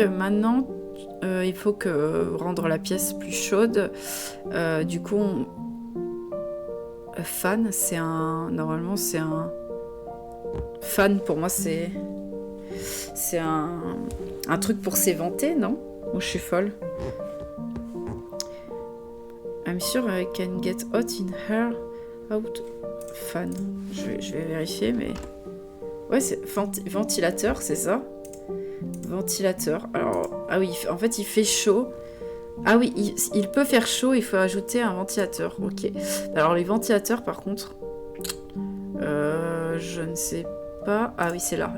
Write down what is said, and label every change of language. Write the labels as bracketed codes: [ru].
[fr] Maintenant, il faut rendre la pièce plus chaude. Du coup, fan, c'est un... Normalement, c'est un... Fan, pour moi, c'est un truc pour s'éventer, non? Ou je suis folle? [en] I'm sure I can get hot in here. [fr] Out. Fan. Je vais vérifier, mais... Ouais, c'est ventilateur, c'est ça? Ventilateur. Alors, ah oui, en fait, il fait chaud. Ah oui, il peut faire chaud, il faut ajouter un ventilateur. Ok. Alors les ventilateurs, par contre, je ne sais pas. Ah oui, c'est là.